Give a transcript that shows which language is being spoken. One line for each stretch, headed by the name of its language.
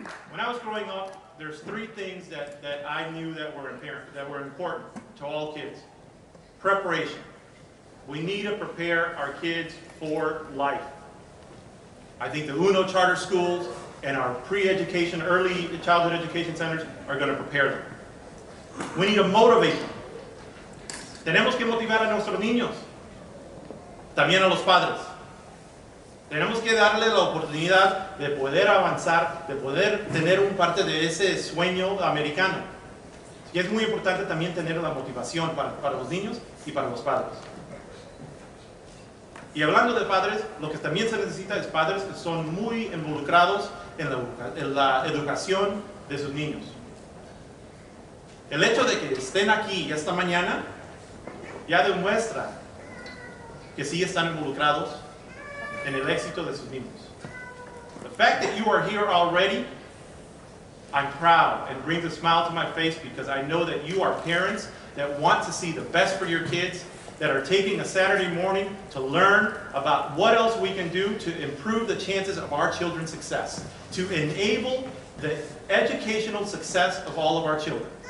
English: When I was growing up, there's 3 things that I knew that were important to all kids. Preparation. We need to prepare our kids for life. I think the UNO charter schools and our pre-education, early childhood education centers are going to prepare them. We need to motivate them.
Spanish: Tenemos que motivar a nuestros niños, también a los padres. Tenemos que darle la oportunidad de poder avanzar, de poder tener un parte de ese sueño americano. Y es muy importante también tener la motivación para los niños y para los padres. Y hablando de padres, lo que también se necesita es padres que son muy involucrados en la educación de sus niños. El hecho de que estén aquí esta mañana ya demuestra que sí están involucrados en el éxito de sus niños.
English: The fact that you are here already, I'm proud and brings a smile to my face because I know that you are parents that want to see the best for your kids, that are taking a Saturday morning to learn about what else we can do to improve the chances of our children's success, to enable the educational success of all of our children.